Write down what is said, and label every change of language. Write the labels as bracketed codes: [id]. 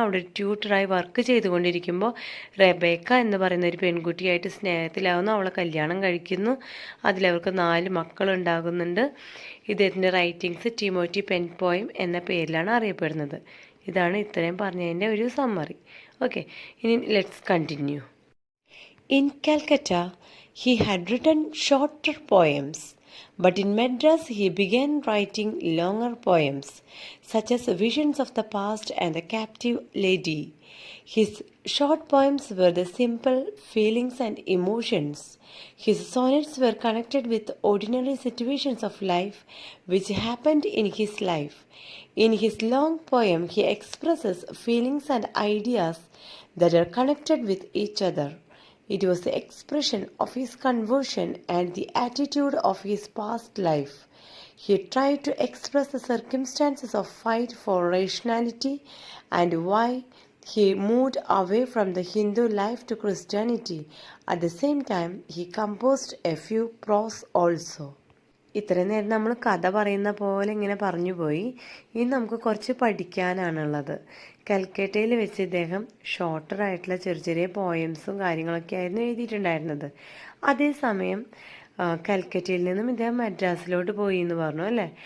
[ml] അവിടെ ഒരു ട്യൂട്ടറായി വർക്ക് ചെയ്തുകൊണ്ടിരിക്കുമ്പോൾ റെബേക്ക എന്ന് പറയുന്ന ഒരു പെൺകുട്ടിയായിട്ട് സ്നേഹത്തിലാവുന്നു. അവളെ കല്യാണം കഴിക്കുന്നു. അതിലവർക്ക് 4 മക്കളുണ്ടാകുന്നുണ്ട്. ഇദ്ദേഹത്തിൻ്റെ റൈറ്റിങ്സ് ടിമോത്തി പെൻപോയം എന്ന പേരിലാണ് അറിയപ്പെടുന്നത്. ഇതാണ് ഇത്രയും പറഞ്ഞതിൻ്റെ ഒരു സമ്മറി. ഓക്കെ, ഇനി [en] Let's continue. In Calcutta he had written shorter poems, but in Madras he began writing longer poems, such as Visions of the Past and The Captive Lady. His short poems were the simple feelings and emotions. His sonnets were connected with ordinary situations of life which happened in his life. In his long poem, he expresses feelings and ideas that are connected with each other. It was the expression of his conversion and the attitude of his past life. He tried to express the circumstances of fight for rationality and why he moved away from the Hindu life to Christianity. At the same time, he composed a few prose also. [ml] ഇത്രയും നേരം നമ്മൾ കഥ പറയുന്ന പോലെ ഇങ്ങനെ പറഞ്ഞു പോയി. ഇനി നമുക്ക് കുറച്ച് പഠിക്കാനാണുള്ളത്. കൽക്കട്ടയിൽ വെച്ച് ഇദ്ദേഹം ഷോർട്ടറായിട്ടുള്ള ചെറിയ ചെറിയ പോയംസും കാര്യങ്ങളൊക്കെ ആയിരുന്നു എഴുതിയിട്ടുണ്ടായിരുന്നത്. അതേസമയം കൽക്കട്ടയിൽ നിന്നും ഇദ്ദേഹം മദ്രാസിലോട്ട് പോയി എന്ന് പറഞ്ഞു അല്ലേ.